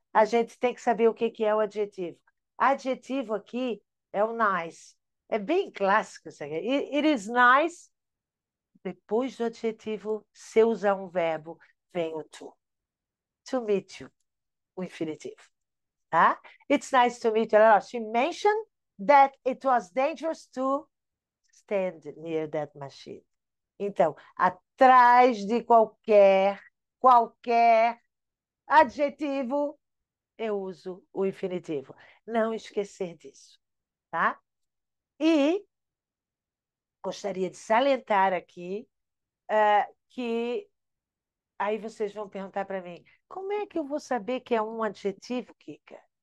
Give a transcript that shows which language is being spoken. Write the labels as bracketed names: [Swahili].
[Portuguese] A gente tem que saber o que que é o adjetivo. Adjetivo aqui é o nice. É bem clássico isso aqui. [English] It is nice. [Portuguese] Depois do adjetivo, se eu usar um verbo, vem o to. [English] To meet you, [Portuguese] o infinitivo. Tá? [English] It's nice to meet you. She mentioned that it was dangerous to stand near that machine. [Portuguese] Então, atrás de qualquer adjetivo, eu uso o infinitivo. Não esquecer disso, tá? E gostaria de salientar aqui que aí vocês vão perguntar para mim, como é que eu vou saber que é um adjetivo, Kika?